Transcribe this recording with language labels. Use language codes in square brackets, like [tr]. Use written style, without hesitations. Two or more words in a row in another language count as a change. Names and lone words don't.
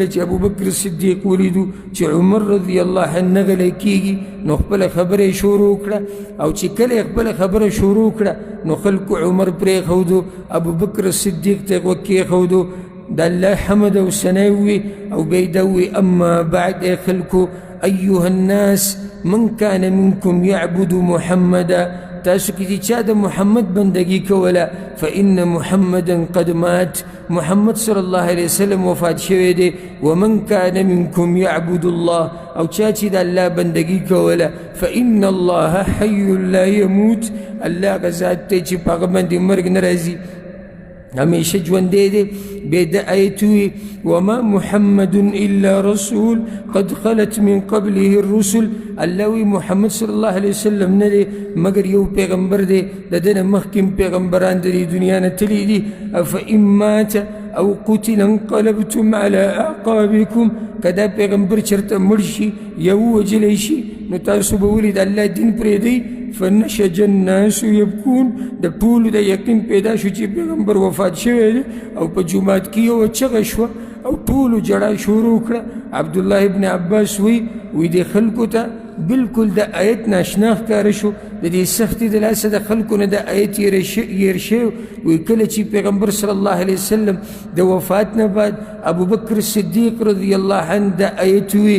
[ps] چې ابوبکر صدیق ولیدو چې عمر [ar] رضی الله عنه [ps] نه غلی کېږي نو خپله خبره یې شروع کړه او چې کله یې خپله خبره شروع کړه نو خلکو عمر پرېښودو ابوبکر صدیق ته یې غوږ کېښودو د الله حمد او ثنا وي او بیا یې دا ووي [ar] اما بعد [ps] ای خلکو [ar] ایها الناس من كان منكم يعبد محمدا [ps] تاسو کې چې چا د محمد بندگی کوله [ar] فإن محمدا قد مات [ps] محمد [ar] صلی الله علیه وسلم [ps] وفات شوی دی [ar] ومن كان منكم يعبد الله [ps] او چا چې د الله بندگی کوله [ar] فإن الله حي لا يموت [ps] الله هغه ذات دی چې په هغه باندې مرګ نه راځي همیشه ژوندی دی بیا د آیت وي [ar] وما محمد الا رسول قد خلت من قبله الرسل [ps] الله وی محمد [ar] صلی الله علیه وسلم [ps] نه دی مگر یو پیغمبر دی د ده نه مخکې پیغمبران د دې دنیا نه تللي دي [ar] افإن مات او قتل انقلبتم على اعقابكم [ps] که دا پیغمبر چېرته مړ شي یا ووژلی شي نو تاسو به ولې د الله دین پرېږدئ [ar] فنشج الناس يبكون [ps] د ټولو د یقین پیدا شو چې پیغمبر وفات شوی دی او په جومات کې یوه چغه شوه او ټولو جړا شروع کړه عبدالله ابن عباس وی د خلکو ته بالکل د آیت ناشنا ښکاره شو د دې سختي د لاسه د خلکو نه د آیت هیر شوی وی کله چې پیغمبر [ar] صلی الله علیه وسلم [ps] د وفات نه بعد ابوبکر صدیق [ar] رضی الله عنه [ps] د آیت وی